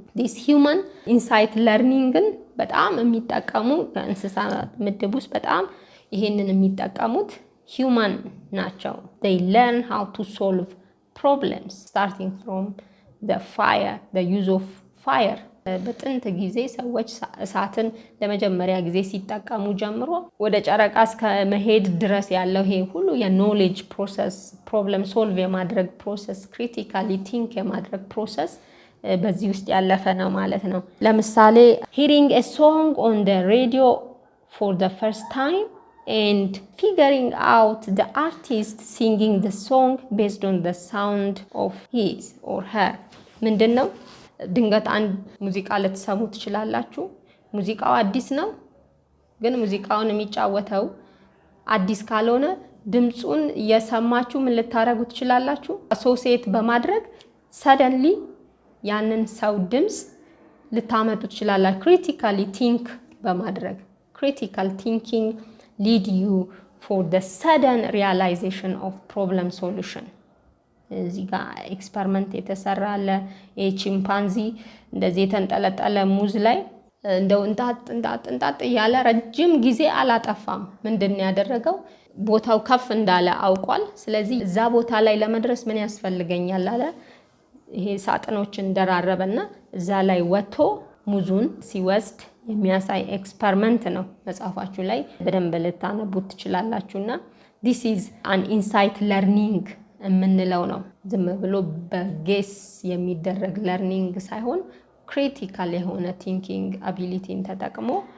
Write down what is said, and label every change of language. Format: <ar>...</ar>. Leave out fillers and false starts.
<en>This human insight learning</en> <am>በጣም የሚጠቀሙ ከእንስሳት ምድብ ውስጥ በጣም ይሄንን የሚጠቀሙት</am> <en>human</en> <am>ናቸው።</am> <en>They learn how to solve problems starting from the fire, the use of fire.</en> <am>በጥንት ጊዜ ሰዎች እሳትን ለመጀመሪያ ጊዜ ሲጠቀሙ ጀምሮ ወደ ጨረቃ እስከ መሄድ ድረስ ያለው ይሄ ሁሉ የኖሌጅ ፕሮሰስ፣ ፕሮብለም ሶልቭ የማድረግ ፕሮሰስ፣ ክሪቲካሊ ቲንክ የማድረግ ፕሮሰስ በዚህ ውስጥ ያለፈ ነው ማለት ነው። ለምሳሌ</am> <en>hearing a song on the radio for the first time and figuring out the artist singing the song based on the sound of his or her.</en> <am>ምንድነው? ድንገት አንድ ሙዚቃ ልትሰሙ ትችላላችሁ። ሙዚቃው አዲስ ነው፣ ግን ሙዚቃውን የሚጫወተው አዲስ ካልሆነ ድምጹን እየሰማችሁ ምን ልታረጉ ትችላላችሁ? አሶሲዬት በማድረግ ሰደንሊ ያንን ሰው ድምጽ ልታመጡ ትችላላችሁ። ክሪቲካሊ ቲንክ በማድረግ</am> <en>critical thinking lead you for the sudden realization of problem solution.</en> <am>እዚህ ጋር ኤክስፐሪመንት የተሰራ አለ። ቺምፓንዚ እንደዚህ የተንጠለጠለ ሙዝ ላይ እንደው እንጣጥ እያለ ረጅም ጊዜ አላጠፋም። ምንድነው ያደረገው? ቦታው ከፍ እንዳለ አውቋል። ስለዚህ እዛ ቦታ ላይ ለመድረስ ምን ያስፈልገኛል አለ። ይሄ ሳጥኖችን ደራረበና እዛ ላይ ወጥቶ ሙዙን ሲወስድ የሚያሳይ ኤክስፐሪመንት ነው። መጽሐፋችሁ ላይ በደንብ ልታነቡት ትችላላችሁና</am> <en>this is an insight learning</en> <am>የምንለው ነው። ዝም ብሎ በጌስ የሚደረግ ለርኒንግ ሳይሆን ክሪቲካል የሆነ ቲንኪንግ አቢሊቲን ተጠቅሞ</am>